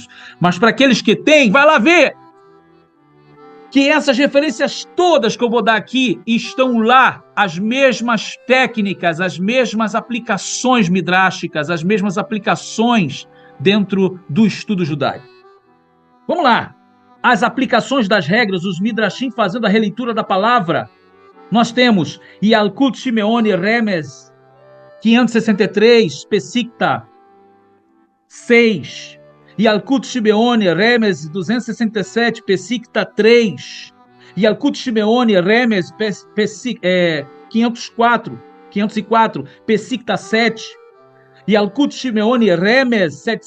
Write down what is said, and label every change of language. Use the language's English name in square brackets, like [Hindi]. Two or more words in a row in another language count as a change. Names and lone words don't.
[Portuguese] Mas para aqueles que têm, vai lá ver. Que essas referências todas que eu vou dar aqui estão lá, as mesmas técnicas, as mesmas aplicações midrásticas, as mesmas aplicações dentro do estudo judaico. Vamos lá. As aplicações das regras, os midrashim fazendo a releitura da palavra. Nós temos Yalkut Shimeoni Remez 563, Pesikta 6. Yalkut Shimeoni Remez 267, Pesikta 3. Yalkut Shimeoni Remez 504, 504, Pesikta 7, Yalkut Shimeoni Remes